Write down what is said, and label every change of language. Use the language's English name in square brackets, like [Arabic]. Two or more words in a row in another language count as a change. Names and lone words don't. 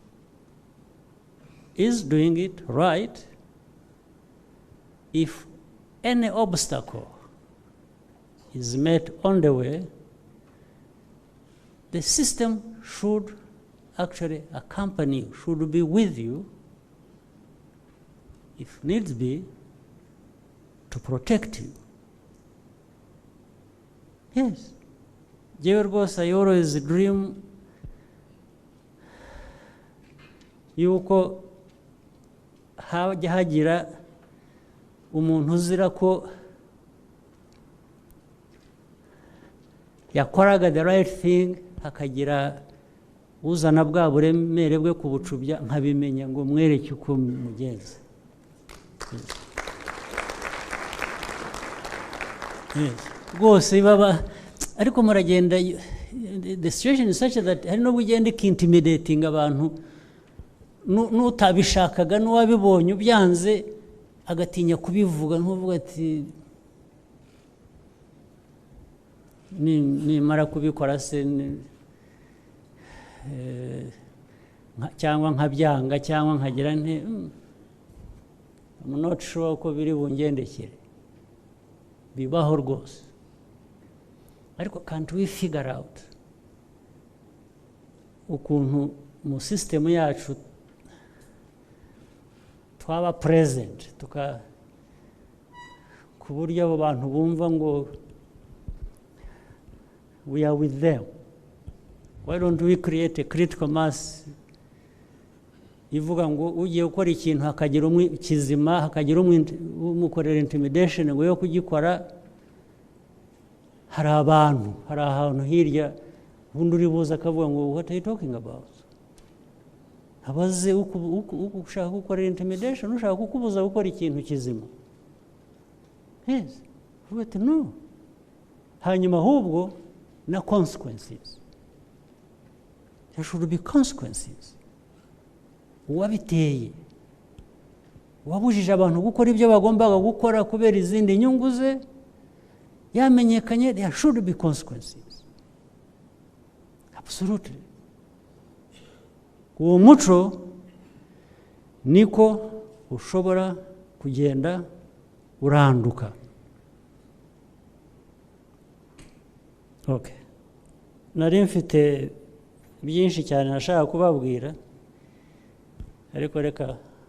[English] is doing it right, if any obstacle is met on the way, the system should actually accompany you, should be with you, if needs be, to protect you. [Kinyarwanda] Yes. Rwose [English] I always dream [Kinyarwanda] yuko hajya hagira umuntu uzira ko yakoraga [English] the right thing [Kinyarwanda] hakagira uzana bwa buremere bwe kubucubya nkabimenya ngo mwereke uko mugenza rwose baba ariko muragenda [English] the situation is such that [Kinyarwanda] hari no bugenda intimidating abantu n'utabishakaga n'uwabibonye ubyanze agatinya kubivuga ntuvuga ati nimara kubikora se cyangwa nkabyanga cyangwa nkagira nte [English] I'm not sure [Kinyarwanda] ko biri bungendekere bibaho rwose ariko [English] can't we figure out [Kinyarwanda] ukuntu mu system yacu twaba present ku buryo abo bantu bumva ngo [English] we are with them. Why don't we create a critical mass [Kinyarwanda] ivuga ngo ugiye gukora ikintu hakagira kizima hakagira umukorera intimidation ngo yo kugikora hari abantu hari ahantu hirya ubundi uri buza akavuga ngo [English] what are you talking about [Kinyarwanda] abaze ushaka gukora intimidation ushaka kukubuza gukora ikintu kizima [English] yes but no [Kinyarwanda] hanyuma ahubwo na consequences [English] there should be consequences [Kinyarwanda] uwabiteye wabujije abantu gukora ibyo bagombaga gukora kubera izindi nyungu ze yamenyekanye, [English] there should be consequences. Absolutely. [Kinyarwanda] Uwo muco niko ushobora kugenda uranduka. [English] Okay. [Kinyarwanda] Nari mfite byinshi cyane nashaka kubabwira, ariko reka